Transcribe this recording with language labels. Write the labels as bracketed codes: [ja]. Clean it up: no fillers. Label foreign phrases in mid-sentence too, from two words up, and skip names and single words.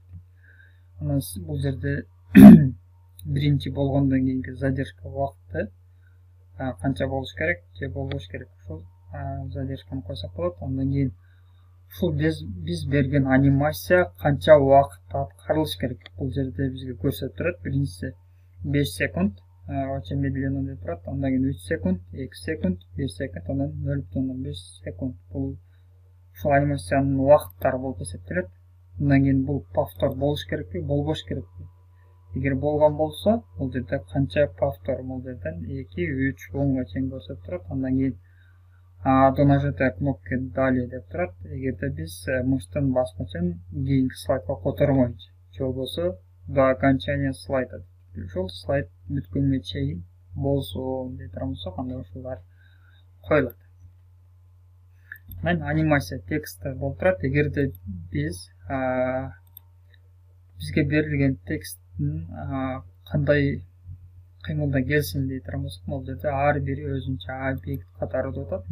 [ky] Анан бул жерде биринчи болгондон кийинки задержка убакыты канча болуш керек же болбош керек. Ушул задержканы койсок болот. Андан кийин ушул биз берген анимация канча убакытта аткарылыш керек. Бул жерде бизге көрсөтүп турат. Биринчиси 5 секунд [ru] очень медленно [ky] деп турат. Андан кийин 3 секунд, 2 секунд, 1 секунд, анан 0,5 секунд. Бул ушул анимациянын убакыттары болуп эсептелет. Андан кийин бул повтор болуш керекпи, болбош керекпи? Эгер болгон болсо, бул жерде канча повтор? Бул жерден 2, 3, 10га чейин көрсөтүп турат. Андан кийин [ru] до нажатия кнопки далее [ky] деп турат. Эгерде биз мыштын баскычын кийинки слайдка котормойчу, же болбосо [ru] до окончания слайда, [ky] ушул слайд бүткөнгө чейин болсун деп турган болсок, анда ушулар коюлат. Анан анимация тексти болуп турат. Эгерде бизге берилген тексттин кандай кыймылда келсин дей турган болсок, бул жерде ар бири өзүнчө объект катары деп атат.